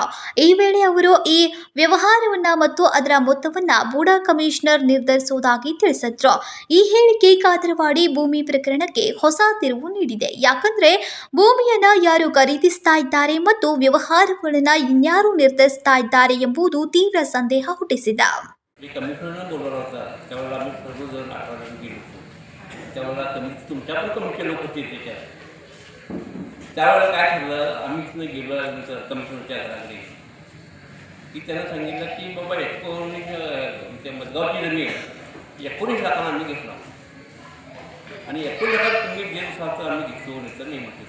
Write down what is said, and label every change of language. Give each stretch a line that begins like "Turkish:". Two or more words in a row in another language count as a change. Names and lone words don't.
Kannada: ಈ ವೇಳೆ ಅವರು ಈ ವ್ಯವಹಾರವನ್ನ ಮತ್ತು ಅದರ ಮೊತ್ತವನ್ನ ಬೂಡಾ ಕಮಿಷನರ್ ನಿರ್ಧರಿಸುವುದಾಗಿ ತಿಳಿಸಿದ್ರು. ಈ ಹೇಳಿಕೆ ಕಾತರವಾಡಿ ಭೂಮಿ ಪ್ರಕರಣಕ್ಕೆ ಹೊಸ ತಿರುವು ನೀಡಿದೆ. ಯಾಕಂದ್ರೆ ಭೂಮಿಯನ್ನ ಯಾರು ಖರೀದಿಸ್ತಾ ಇದ್ದಾರೆ ಮತ್ತು ವ್ಯವಹಾರಗಳನ್ನ ಇನ್ಯಾರು ನಿರ್ಧರಿಸ್ತಾ ಇದ್ದಾರೆ ಎಂಬುದು ತೀವ್ರ संदेह ಹುಟ್ಟಿಸಿದ.
Marathi: कमिशनरनं बोलवला होता त्यावेळेला आम्ही सर्वजण आठवड्यात गेलो होतो. त्यावेळेला तुमच्या पण कमिटीचे लोक होते त्यावेळेला काय ठरलं, आम्ही इथनं गेलो कमिशनरच्या घराकडे की त्यांना सांगितलं की बाबा 19 मदगावची जमीन 19 लाखांना आम्ही घेतला आणि 19 लाखात तुम्ही जे स्वार्थ आम्ही घेतो नाही तर नाही म्हटलं.